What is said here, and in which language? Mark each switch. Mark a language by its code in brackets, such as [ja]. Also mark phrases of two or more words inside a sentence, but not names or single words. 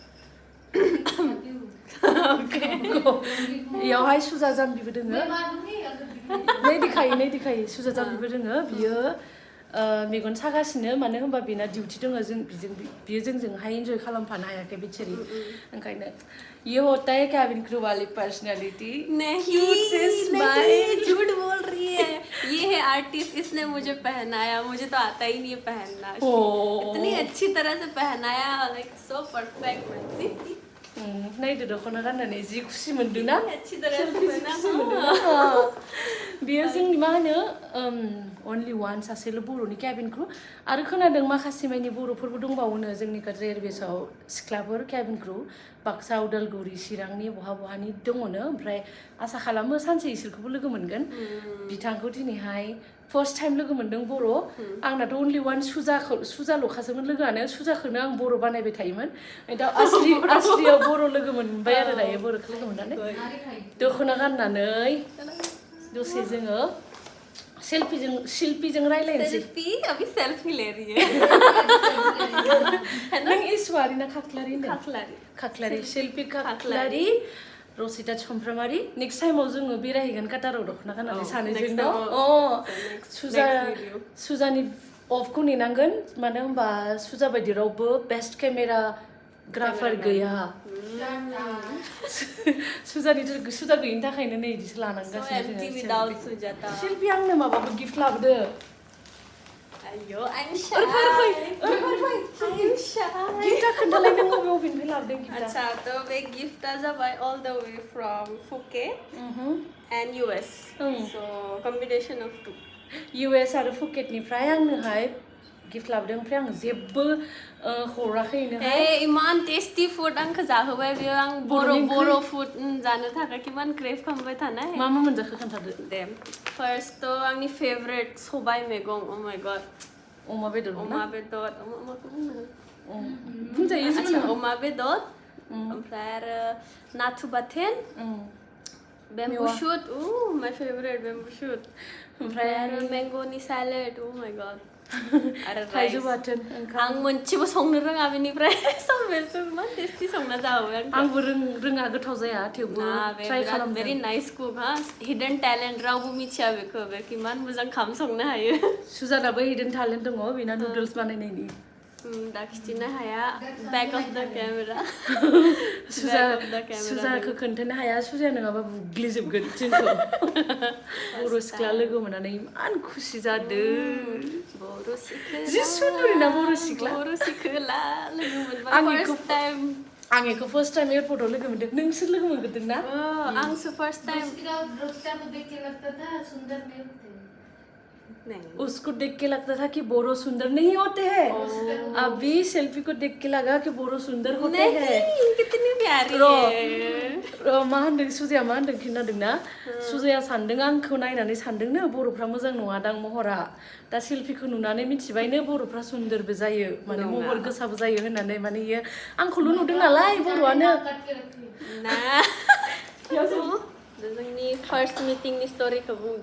[brx] इयावहाय सुजा जाम्बिबो दोङो नै देखायो सुजा जाम्बिबो दोङो बियो मेगन सागासिनो मानो होनबा बेना डिउटि दङ बियो जोंजोंहाय एन्जय खालामफानो हायाखै बिचारी ओंखायनो [hi] ये होता है कैबिन क्रू वाली पर्सनालिटी नहीं झूठ बोल रही है ये है आर्टिस्ट इसने मुझे पहनाया मुझे तो आता ही नहीं है पहनना इतनी अच्छी तरह से पहनाया [en] like so perfect [brx] नायदो दख'ना गाननानै जि खुसि मोनदों ना [hi] अच्छी तरह से पहना [brx] बियो जोंनि मा होनो [en] only one [brx] सासेल' बर'नि [en] cabin crew [brx] आरो खोनादों माखासे मानि बर'फोरबो दंबावोनो जोंनि काटार एयारवेजआव सिख्लाफोर [en] cabin crew [brx] बाक्सा उदालगुरि चिरांनि बहानि दङनो ओमफ्राय आसा खालामो सानसे इसोरखौबो लोगो मोनगोन बिथांखौ दिनैहाय [en] first time [brx] लोगो मोनदों बर' आंनाथ' [en] only one [brx] सुजाल'खासोमोन लोगोआनो सुजाखौनो आं बर' बानायबाय थायोमोन दा आसलियाव बर' लोगो मोनबाय आरो दायो बर'खौ लोगो मोननानै दख'ना गाननानै दसे जोङो शिल्पीजों रायलायनोसै [hi] अभी सेल्फी ले रही है [brx] नों इसवारी ना खाख्लारी खाख्लारी शिल्पी खाख्लारी रसिता सामफ्रामारि नेक्स्ट टाइमाव जोङो बेरायहैगोन काटाराव दख'ना गाननानै सानैजों सुजानि अफखौ नेनांगोन मानो होनबा सुजा बायदि रावबो [en] best camera grapher [brx] गैया सुजा गैयिनि थाखायनो नै बिदिसो लानांगासिनो शिल्पी आंनो माबाबो गिफ्ट लाबोदो [en] I'm shy. [brx] गिफ्टआ खोन्थालाय नों बबेनिफ्राय लाबोदों गिफ्टआ [hi] अच्छा तो [brx] बे गिफ्टआ जाबाय [en] all the way from Phuket and US so combination of two [brx] US आरो फुकेटनिफ्राय आंनोहाय गिफ्ट लाबोदों ओमफ्राय आं जेबो हराखैनोहाय इमान [en] tasty food [brx] आंखौ जाहोबाय बेयो आं बर' फुड जानो थाखाय किमान क्रेभ खालामबाय थानाय मा मोनजाखो खोन्थादो दे फार्स्ट तो आंनि फेभरेट सबाय मैगं [en] oh my god [brx] अमा बेदर बुंजायो जोङो अमा बेदर ओमफ्राय आरो नाथु बाथोन [en] bamboo shoot my favourite bamboo shoot [brx] ओमफ्राय आरो मैंगोनि सैलेड [en] oh my god [brx] आरो थाइजौ बाथोन आं मोनसेबो संनो रोङा बेनिफ्राय सबेरसो मा टेस्टी संना जाहोबाय आंबो रोङा गोथाव जाया थेवबो ट्राइ खालाम [en] very nice cook [brx] हा [en] hidden talent [brx] रावबो मिथिया बेखौ बे किमान मोजां खाम संनो हायो सुजानाबो [en] hidden talent [brx] दङ बेना नुडल्स बानायनायनि दा खिथिनो हाया [en] back of the camera [brx] सुजाखौ खोन्थानो हाया सुजाया नङाबा बुग्लिजोबगोन जोंखौ बर' सिख्ला लोगो मोननानै इमान खुसि जादों जि सुन्दुरि ना बर' सिख्ला लोगो मोनबाय [en] first time [brx] आं एखौ [en] first time [brx] एयारपर्टआव लोगो मोनदों नोंसोर लोगो मोनगोरदों ना आंसो [en] first time [hi] रोसिता को देख के लगता था सुंदर नहीं होते नहीं उसको देख के लगता था कि बोरो सुंदर नहीं होते हैं अभी सेल्फी को देख के लगा कि बोरो सुंदर होते हैं कितनी प्यारी है [brx] मा होनदों सुजाया मा होनदों खिन्थादोंना सुजाया सानदों आंखौ नायनानै सानदोंनो बर'फ्रा मोजां नङादां महरा दा सेल्फिखौ नुनानै मिथिबायनो बर'फ्रा सुन्दरबो जायो माने महर गोसाबो जायो होननानै माने इयो आंखौल' नुदों नालाय बर'आनो ना जोंनि फार्स्ट मिटिंनि स्ट'रिखौ बुंदो